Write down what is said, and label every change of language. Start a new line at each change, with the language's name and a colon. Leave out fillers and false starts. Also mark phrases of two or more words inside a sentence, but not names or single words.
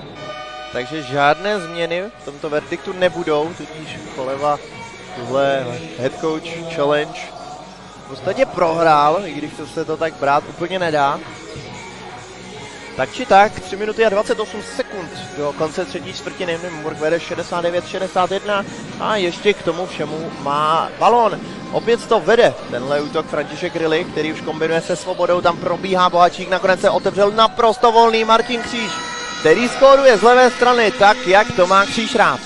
Czech: Takže žádné změny v tomto verdiktu nebudou, tudíž Choleva tuhle
English: head coach challenge
Czech: v podstatě prohrál, i když se to tak brát úplně nedá. Tak či tak, 3 minuty a 28 sekund do konce třetí čtvrtiny. Nymburk vede 69-61 a ještě k tomu všemu má balón. Opět to vede tenhle útok František Rylich, který už kombinuje se Svobodou, tam probíhá Bohačík, nakonec se otevřel naprosto volný Martin Kříž, který skóruje z levé strany tak, jak to má Kříž rád.